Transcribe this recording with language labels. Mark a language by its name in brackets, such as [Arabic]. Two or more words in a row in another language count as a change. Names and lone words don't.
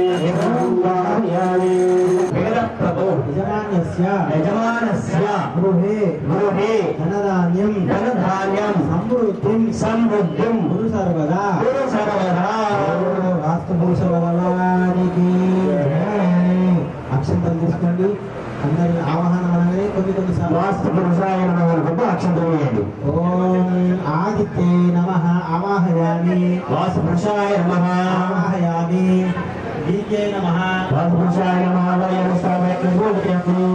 [Sanskrit] वेदप्रभो यजमानस्य गृहे धनधान्यं समृद्धिं गुरु सर्वदा [Telugu] वास्तुपुरुष भगवाనికి అక్షంతలు తీసుకోండి అందరి ఆవాహన అనగానే కొన్ని [Sanskrit] वास्तुपुरुषाय नमः [Telugu] అనుకుంటూ అక్షంతలు వేయండి. [Sanskrit] ओं आदित्ये नमः आवाहयामि वास्तुपुरुषाय नमः आवाहयामि दीके नमः वास्तुपुरुषाय नमः आवाहयामि.